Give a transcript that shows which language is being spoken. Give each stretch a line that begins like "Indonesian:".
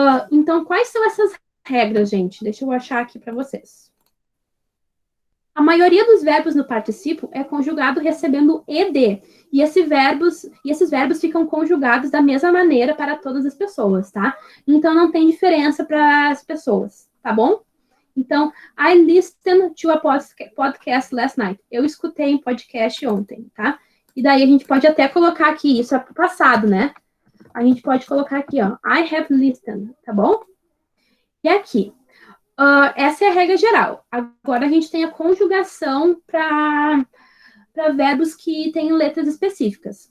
Portuguese: Então, quais são essas regras, gente? Deixa eu achar aqui para vocês. A maioria dos verbos no particípio é conjugado recebendo ed. E esses verbos ficam conjugados da mesma maneira para todas as pessoas, tá? Então, não tem diferença para as pessoas, tá bom?
English: Então, I listened to a podcast last night.
Portuguese: Eu escutei um podcast ontem, tá? E daí a gente pode até colocar aqui, isso é pro passado, né? A gente pode colocar aqui, ó,
English: I have listened,
Portuguese: tá bom? E aqui, essa é a regra geral. Agora a gente tem a conjugação para verbos que têm letras específicas.